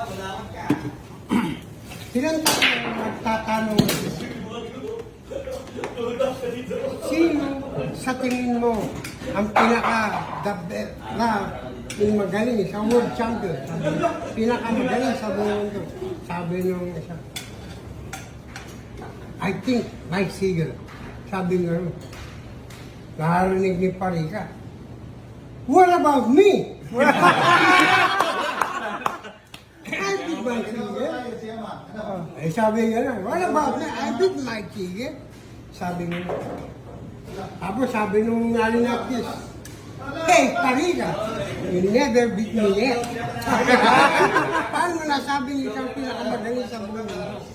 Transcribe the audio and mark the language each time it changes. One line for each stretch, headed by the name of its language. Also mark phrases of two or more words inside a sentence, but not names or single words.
Filipino: Silang tatlong magtatanong, sino sa tingin mo ang yung magaling sa
English: world champion?
Filipino: Pinakamagaling sa mundo. Sabi nung isa,
English: I think Mike Seager.
Filipino: Sabi nga, narinig ni Parika,
English: what about me? I think Mike Seager.
Filipino: Sabi nga na,
English: what about me? I think Mike Seager.
Filipino: Sabi nga na. Tapos sabi nung nalinapis,
English: hey, Parika, you never beat me yet.
Filipino: Paano mo nasabi niyo siyang pinakamagaling sa mundo?